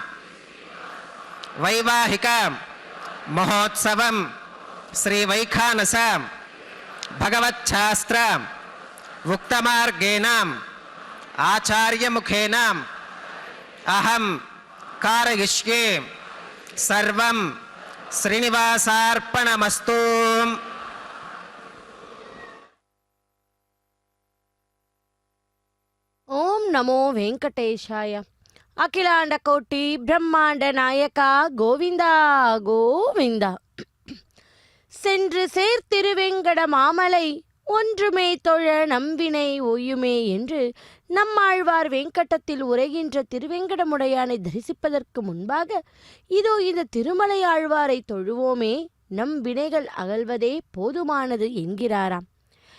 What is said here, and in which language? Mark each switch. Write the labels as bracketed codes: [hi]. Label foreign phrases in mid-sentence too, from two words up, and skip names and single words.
[sa] वैवाहिक महोत्सवं श्री वैखानस भगवच्छास्त्र उक्तमार्गेण आचार्य मुखेन अहं कारयिष्ये सर्वं श्रीनिवासार्पणमस्तु. ओम नमो वेंकटेशाय. [ta] அகிலாண்ட கோட்டி பிரம்மாண்ட நாயகா கோவிந்தா கோவிந்தா. சென்று சேர்த்திருவெங்கட மாமலை ஒன்றுமே தொழ நம்பினை ஒய்யுமே என்று நம்மாழ்வார் வெங்கடத்தில் உரைகின்ற திருவெங்கடமுடையானை தரிசிப்பதற்கு முன்பாக இதோ இந்த திருமலை ஆழ்வாரை தொழுவோமே, நம் வினைகள் அகல்வதே போதுமானது என்கிறாராம்.